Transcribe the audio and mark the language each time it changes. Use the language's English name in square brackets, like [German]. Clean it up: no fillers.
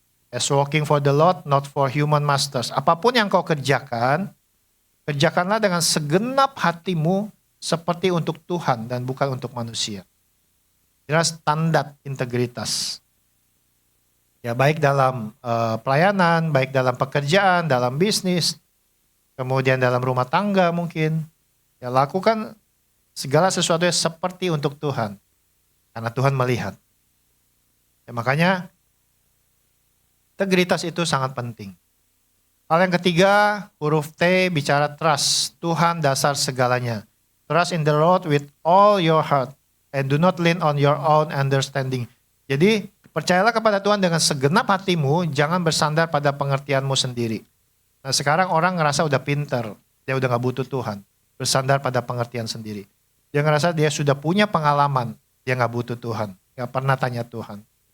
[English] As working for the Lord, not for human masters. [Indonesian] Apapun yang kau kerjakan, kerjakanlah dengan segenap hatimu seperti untuk Tuhan dan bukan untuk manusia. Jelas standar integritas. Ya, baik dalam pelayanan, baik dalam pekerjaan, dalam bisnis, kemudian dalam rumah tangga mungkin. Ya, lakukan segala sesuatu yang seperti untuk Tuhan. Karena Tuhan melihat. Ya, makanya integritas itu sangat penting. Hal yang ketiga, huruf T bicara trust. Tuhan dasar segalanya. [English] Trust in the Lord with all your heart. And do not lean on your own understanding. [Indonesian] Jadi, percayalah kepada Tuhan dengan segenap hatimu, jangan bersandar pada pengertianmu sendiri. Nah, sekarang orang ngerasa udah pinter, dia udah gak butuh Tuhan. bersandar pada pengertian sendiri. Dia ngerasa dia sudah punya pengalaman, dia nggak butuh Tuhan, nggak pernah tanya Tuhan.